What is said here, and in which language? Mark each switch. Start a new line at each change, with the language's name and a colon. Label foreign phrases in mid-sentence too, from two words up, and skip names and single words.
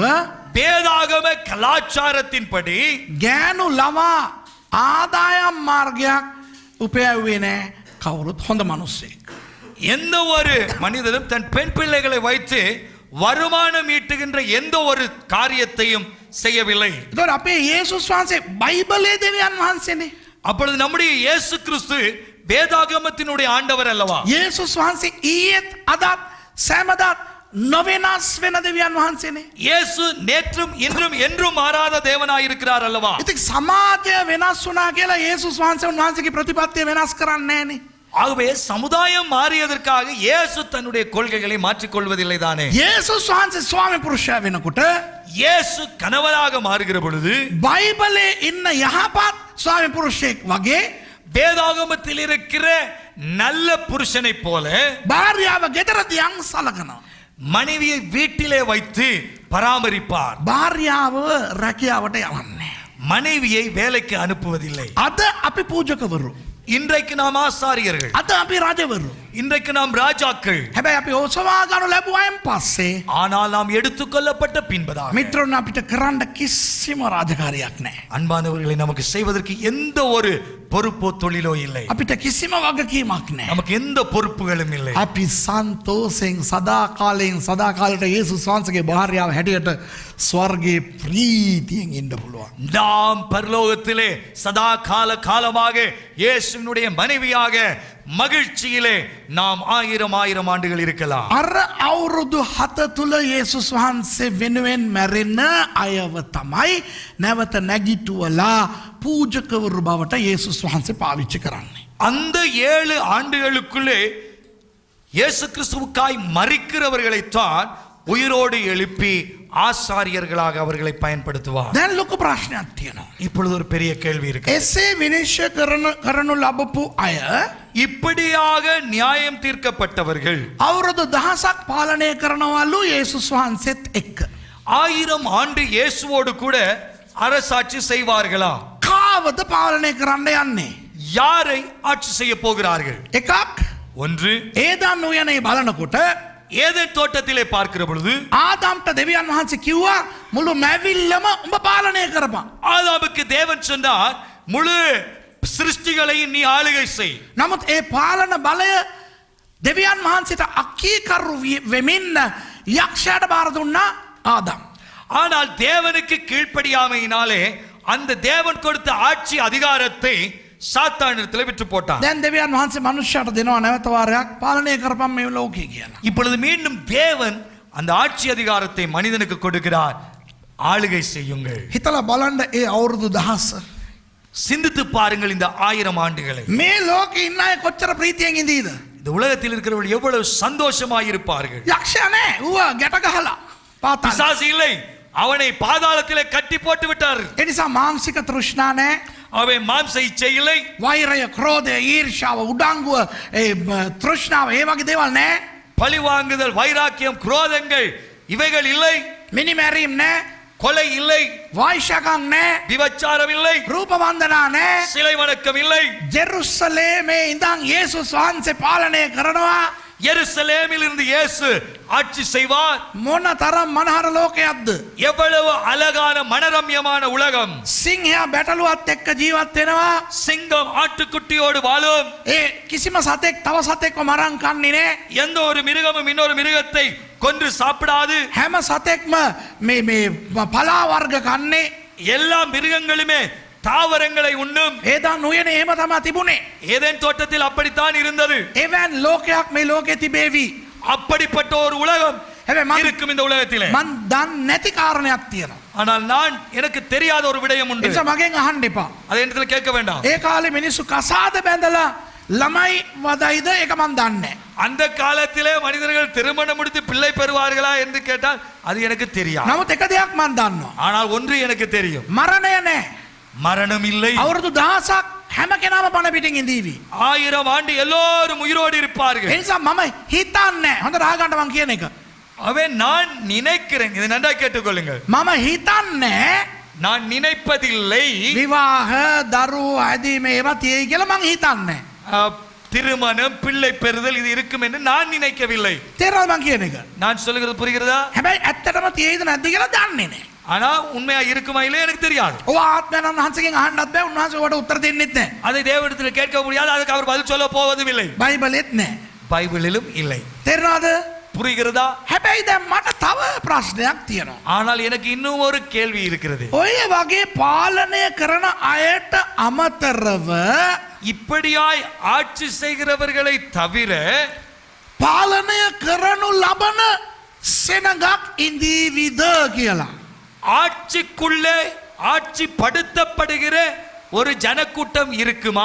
Tamil: வேதாகம கலாச்சாரத்தின்படி
Sinhala: ගෑනු ළමා ආදායම් මාර්ගයක් උපයවුවේ නෑ කවුරුත් හොඳ මිනිස්සෙක්.
Tamil: எந்த ஒரு மனிதனும் தன் பெண் பிள்ளைகளை வைத்து வருமானம் ஈட்டுகின்ற எந்த ஒரு காரியத்தையும் செய்யவில்லை.
Sinhala: ඒතකොට අපේ යේසුස් වහන්සේ බයිබලයේ දෙවියන් වහන්සේනේ.
Tamil: அப்பொழுது நம்முடைய இயேசு கிறிஸ்து வேதாகமத்தினுடைய ஆண்டவர் அல்லவா?
Sinhala: යේසුස් වහන්සේ ඊයේත් අදත් සෑමදාත් නොවෙනස් වෙන දෙවියන් වහන්සේනේ.
Tamil: இயேசு நேற்றும் இன்றும் என்றும் மாறாத தேவனாய் இருக்கிறார் அல்லவா?
Sinhala: ඉතින් සමාජය වෙනස් වුණා කියලා යේසුස් වහන්සේ උන්වහන්සේගේ ප්‍රතිපත්තිය වෙනස් කරන්නේ නැහනේ.
Tamil: ஆகவே சமுதாயம் மாறியதற்காக இயேசு தன்னுடைய கொள்கைகளை மாற்றிக் கொள்வதில்லை தானே.
Sinhala: යේසුස් වහන්සේ ස්වාමි පුරුෂයා වෙනකොට
Tamil: இயேசு கணவராக மாறுகிற பொழுது
Sinhala: බයිබලේ ඉන්න යහපත් ස්වාමි පුරුෂයෙක් වගේ
Tamil: வேதாகமத்தில் இருக்கிற நல்ல புருஷனை போல
Sinhala: භාර්යාව ගෙදරදී සලකනවා.
Tamil: மனைவியை வீட்டிலே வைத்து பராமரிப்பார்.
Sinhala: භාර්යාව රැකියාවට යවන්නේ.
Tamil: மனைவியை வேலைக்கு அனுப்புவதில்லை.
Sinhala: අද අපි පූජකවරු.
Tamil: இன்றைக்கு நாம் ஆசாரியர்கள்.
Sinhala: අද අපි රජවරු.
Tamil: இன்றைக்கு நாம் ராஜாக்கள்.
Sinhala: හැබැයි අපි ඔසවා ගන්න ලැබුවායින් පස්සේ
Tamil: ஆனால் நாம் எடுத்துக்கொள்ளப்பட்ட பின்பதாக
Sinhala: මිත්‍රෝන් අපිට කරන්න කිසිම රාජකාරියක් නැහැ.
Tamil: அன்பானவர்களை நமக்கு செய்வதற்கு எந்த ஒரு பொறுப்போ தொழிலோ இல்லை.
Sinhala: අපිට කිසිම වගකීමක් නැහැ.
Tamil: நமக்கு எந்த பொறுப்புகளும் இல்லை.
Sinhala: අපි සන්තෝෂෙන් සදාකාලයෙන් සදාකාලයට යේසුස් වහන්සේගේ භාර්යාව හැටියට ස්වර්ගයේ ප්‍රීතියෙන් ඉන්න පුළුවන්.
Tamil: நாம் பரலோகத்திலே சதா காலமாக இயேசுவினுடைய மனைவியாக மகிழ்ச்சியிலே நாம் 1000 ஆண்டுகள் இருக்கலாம்.
Sinhala: අර අවුරුදු 7 තුල යේසුස් වහන්සේ වෙනුවෙන් මැරෙන අයව තමයි නැවත නැගිටුවලා පූජකවරු බවට යේසුස් වහන්සේ පාවිච්චි කරන්නේ.
Tamil: அந்த 7 ஆண்டுகளுக்குள்ளே இயேசு கிறிஸ்துவுக்காய் மரிக்கிறவர்களைத்தான் உயிரோடு எழுப்பி ஆசாரியர்களாக அவர்களை பயன்படுத்துவார்.
Sinhala: දැන් ලොකු ප්‍රශ්නයක් තියෙනවා.
Tamil: இப்பொழுது ஒரு பெரிய கேள்வி இருக்கு.
Sinhala: එසේ විනිශ්චය කරනු ලැබපු අය
Tamil: இப்படியாக நியாயம் தீர்க்கப்பட்டவர்கள்
Sinhala: අවුරුදු 1000ක් පාලනය කරනවලු යේසුස් වහන්සේත් එක්ක.
Tamil: 1000 ஆண்டு இயேசுவோடு கூட அரசாட்சி செய்வார்களா?
Sinhala: කාවද පාලනය කරන්න යන්නේ?
Tamil: யாரை ஆட்சி செய்ய போகிறார்கள்?
Sinhala: එකක්
Tamil: ஒன்று,
Sinhala: ඒදන් උයනේ බලනකොට
Tamil: ஏதேன் தோட்டத்திலே பார்க்கிற பொழுது
Sinhala: ආදම්ට දෙවියන් වහන්සේ කිව්වා මුළු මැවිල්ලම උඹ පාලනය කරපන්.
Tamil: ஆதாமுக்கு தேவன் சொன்னார், முழு சிருஷ்டிகளையும் நீ ஆளுகை செய்.
Sinhala: නමුත් ඒ පාලන බලය දෙවියන් වහන්සේට අකීකරු වෙමින් යක්ෂයාට බාර දුන්නා ආදම්.
Tamil: ஆனால் தேவனுக்கு கீழ்ப்படியாமையினாலே அந்த தேவன் கொடுத்த ஆட்சி அதிகாரத்தை சாத்தானிடத்தில் விட்டு போட்டான்.
Sinhala: දැන් දෙවියන් වහන්සේ මනුෂ්‍යයාට දෙනවා නැවත වාරයක් පාලනය කරපම් මේ ලෝකේ කියලා.
Tamil: இப்பொழுது மீண்டும் தேவன் அந்த ஆட்சி அதிகாரத்தை மனிதனுக்கு கொடுக்கிறார். ஆளுகை செய்யுங்கள்.
Sinhala: හිතලා බලන්න ඒ අවුරුදු 1000
Tamil: சிந்தித்து பாருங்கள் இந்த 1000 ஆண்டுகளை.
Sinhala: මේ ලෝකේ ඉන්න අය කොච්චර ප්‍රීතියෙන් ඉඳීද?
Tamil: இந்த உலகத்தில் இருக்கிறவர்கள் எவ்வளவு சந்தோஷமாய் இருப்பார்கள்.
Sinhala: යක්ෂයා නෑ ඌව ගැට ගහලා පාතාල.
Tamil: பிசாசு இல்லை, அவனை பாதாளத்திலே கட்டி போட்டு விட்டார்.
Sinhala: ඒ නිසා මානසික තෘෂ්ණා නෑ.
Tamil: அவன் மாம்ச இச்சை இல்லை,
Sinhala: වෛරය, ක්‍රෝධය, ඊර්ෂ්‍යාව, උඩංගුව, ඒ තෘෂ්ණාව ඒ වගේ දේවල් නෑ.
Tamil: பழி வாங்குதல், வைராக்கியம், குரோதங்கள் இவைகள் இல்லை.
Sinhala: මිනිමැරීම් නෑ.
Tamil: கொலை இல்லை,
Sinhala: වෛශ්‍යකම් නෑ.
Tamil: விபச்சாரம் இல்லை,
Sinhala: රූප වන්දනා නෑ.
Tamil: சிலை வணக்கம் இல்லை.
Sinhala: ජෙරුසලේමේ ඉඳන් යේසුස් වහන්සේ පාලනය කරනවා.
Tamil: எருசலேமில் இருந்து இயேசு ஆட்சி செய்வார்.
Sinhala: මොන තරම් මනහර ලෝකයක්ද?
Tamil: எவ்வளவு அழகான மனரம்யமான உலகம்.
Sinhala: සිංහයා බැටළුවත් එක්ක ජීවත් වෙනවා.
Tamil: சிங்கம் ஆட்டுக்குட்டியோடு வாழும்.
Sinhala: ඒ කිසිම සතෙක් තව සතෙක්ව මරන් කන්නේ නෑ.
Tamil: எந்த ஒரு மிருகமும் இன்னொரு மிருகத்தை கொன்று சாப்பிடாது.
Sinhala: හැම සතෙක්ම මේ පලා වර්ග කන්නේ.
Tamil: எல்லா மிருகங்களுமே தாவரங்களை உண்ணும்.
Sinhala: ඒදන් උයනේ එහෙම තමයි තිබුණේ.
Tamil: ஏதேன் தோட்டத்தில் அப்படித்தான் இருந்தது.
Sinhala: එවන් ලෝකයක් මේ ලෝකේ තිබේවි.
Tamil: அப்படிப்பட்ட ஒரு உலகம்
Sinhala: හැබැයි
Tamil: இருக்கும் இந்த உலகத்திலே.
Sinhala: මන් දන්නේ නැති කාරණයක් තියෙනවා.
Tamil: ஆனால் நான் எனக்கு தெரியாத ஒரு விடயம்
Sinhala: ඒ
Tamil: உண்டு.
Sinhala: නිසා මගෙන් අහන්න එපා.
Tamil: அதை இடத்துல கேட்க வேண்டாம்.
Sinhala: ඒ කාලේ මිනිස්සු කසාද බැඳලා ළමයි වදයිද ඒක මන් දන්නේ.
Tamil: அந்த காலத்திலே மனிதர்கள் திருமணம் முடித்து பிள்ளை பெறுவார்களா என்று கேட்டால் அது எனக்கு தெரியாது.
Sinhala: නමුත් එක දෙයක් මන් දන්නවා.
Tamil: ஆனால் ஒன்று எனக்கு தெரியும்,
Sinhala: මරණය නෑ.
Tamil: மரணம் இல்லை.
Sinhala: අවුරුදු 1000ක් හැම කෙනාම පණ පිටින් ඉඳීවි.
Tamil: 1000 ஆண்டு எல்லோரும் உயிரோடு
Sinhala: ඒ
Tamil: இருப்பார்கள்.
Sinhala: නිසා මම හිතන්නේ හොඳට අහගන්න මං කියන එක.
Tamil: அவன் நான் நினைக்கிறேன், இதை நன்றா கேட்டுக்கொள்ளுங்கள்.
Sinhala: මම හිතන්නේ
Tamil: நான் நினைப்பதில்லை
Sinhala: විවාහ දරුවෝ ඇදීම ඒවා තියෙයි කියලා මං හිතන්නේ.
Tamil: திருமணம் பிள்ளை பெறுதல் இது இருக்கும் என்று நான் நினைக்கவில்லை.
Sinhala: තේරෙනවද මං කියන එක?
Tamil: நான் சொல்லுகிறது புரிகிறதா?
Sinhala: හැබැයි ඇත්තටම තියෙයිද නැද්ද කියලා දන්නේ නෑ.
Tamil: ஆனா உண்மையா இருக்குமா இல்லையா எனக்கு தெரியாது.
Sinhala: ඔය ආත්මයන් වහන්සේගෙන් අහන්නත් බෑ. උන්වහන්සේ ඔයාලට උත්තර දෙන්නෙත් නෑ.
Tamil: அதை தேவனிடத்தில் கேட்க முடியாது, அதுக்கு அவர் பதில் சொல்ல போவதும் இல்லை.
Sinhala: බයිබලෙත් නෑ.
Tamil: பைபிளிலும் இல்லை.
Sinhala: තේරෙනවද?
Tamil: புரிகிறதா?
Sinhala: හැබැයි දැන් මට තව ප්‍රශ්නයක් තියෙනවා.
Tamil: ஆனால் எனக்கு இன்னும் ஒரு கேள்வி இருக்கிறது.
Sinhala: ඔය වගේ පාලනය කරන අයට අමතරව
Tamil: இப்படியாய் ஆட்சி செய்கிறவர்களை தவிர
Sinhala: පාලනය කරනු ලබන සෙනගක් ඉඳීවිද කියලා.
Tamil: ஆட்சிக்குள்ளே ஆட்சி படுத்தப்படுகிற ஒரு ஜனக்கூட்டம் இருக்குமா?